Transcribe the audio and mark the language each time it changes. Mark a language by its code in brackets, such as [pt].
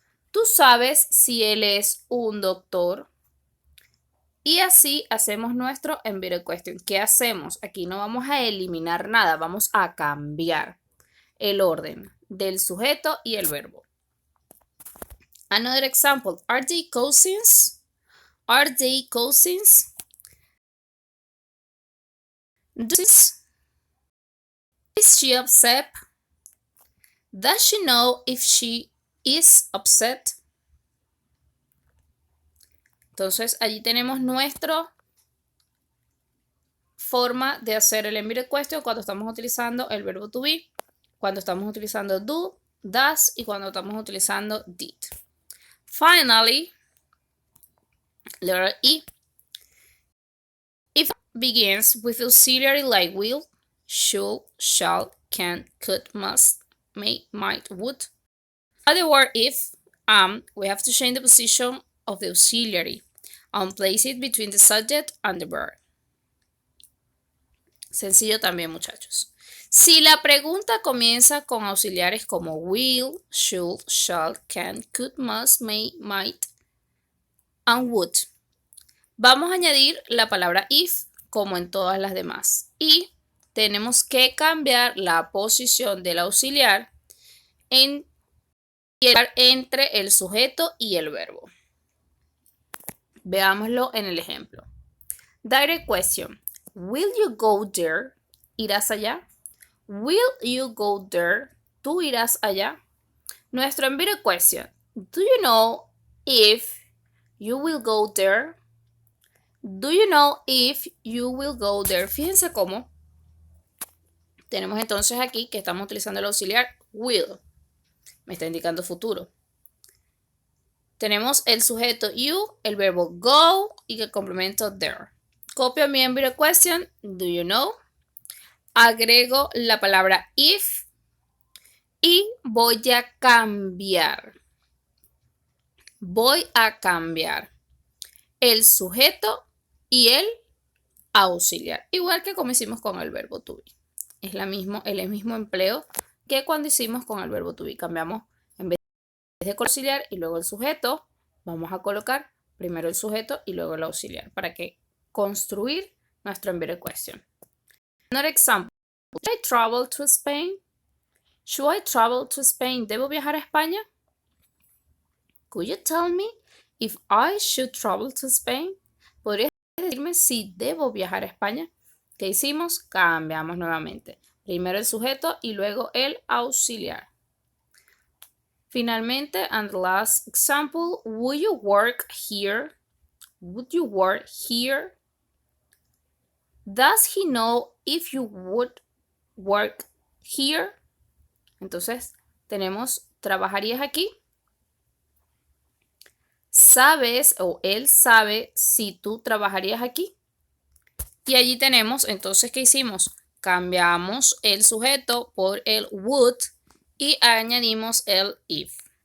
[es] ¿Tú sabes si él es un doctor? Y así hacemos nuestro embedded question. ¿Qué hacemos? Aquí no vamos a eliminar nada, vamos a cambiar el orden del sujeto y el verbo. [en] Another example, are they cousins? Are they cousins? Is she upset? Does she know if she is upset? [es] Entonces, allí tenemos nuestra forma de hacer el embedded question cuando estamos utilizando el verbo to be, cuando estamos utilizando do, does y cuando estamos utilizando did. [en] Finally, letter E. If it begins with auxiliary like will, should, shall, can, could, must, may, might, would. Add the word if, we have to change the position of the auxiliary and place it between the subject and the verb. [es] Sencillo también, muchachos. Si la pregunta comienza con auxiliares como will, should, shall, can, could, must, may, might, and would, vamos a añadir la palabra if como en todas las demás. Y tenemos que cambiar la posición del auxiliar entre el sujeto y el verbo. Veámoslo en el ejemplo. [en] Direct question. Will you go there? [es] ¿Irás allá? [en] Will you go there? [es] ¿Tú irás allá? Nuestro embedded question. [en] Do you know if you will go there? Do you know if you will go there? [es] Fíjense cómo tenemos entonces aquí que estamos utilizando el auxiliar will. Me está indicando futuro. Tenemos el sujeto you, el verbo go y el complemento there. Copio mi embedded question. [en] Do you know? [es] Agrego la palabra if y voy a cambiar. Voy a cambiar el sujeto y el auxiliar. Igual que como hicimos con el verbo to be. Es el mismo empleo que cuando hicimos con el verbo to be. Cambiamos en vez de auxiliar y luego el sujeto, vamos a colocar primero el sujeto y luego el auxiliar para que construir nuestro embedded question. [en] Another example. Should I travel to Spain? Should I travel to Spain? [es] ¿Debo viajar a España? [en] Could you tell me if I should travel to Spain? [es] ¿Podrías decirme si debo viajar a España? ¿Qué hicimos? Cambiamos nuevamente. Primero el sujeto y luego el auxiliar. Finalmente, [en] and the last example, would you work here? Would you work here? Does he know if you would work here? [es] Entonces, tenemos, ¿trabajarías aquí? ¿Sabes o él sabe si tú trabajarías aquí? Y allí tenemos, entonces, ¿qué hicimos? Cambiamos el sujeto por el would y añadimos el if.